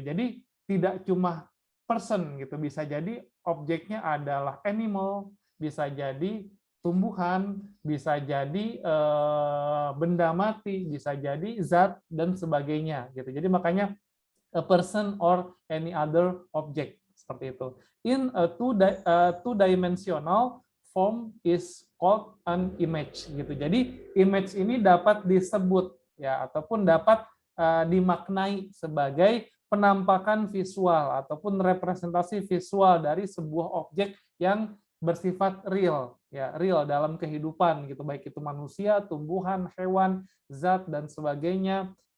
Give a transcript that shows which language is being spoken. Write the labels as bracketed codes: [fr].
[id] Jadi tidak cuma person gitu, bisa jadi objeknya adalah animal, bisa jadi tumbuhan, bisa jadi benda mati, bisa jadi zat dan sebagainya gitu. Jadi makanya [en] a person or any other object [id] seperti itu. [en] In a two-dimensional form is called an image gitu. [id] Jadi image ini dapat disebut ya ataupun dapat dimaknai sebagai penampakan visual ataupun representasi visual dari sebuah objek yang bersifat real ya, real dalam kehidupan gitu, baik itu manusia, tumbuhan, hewan, zat dan sebagainya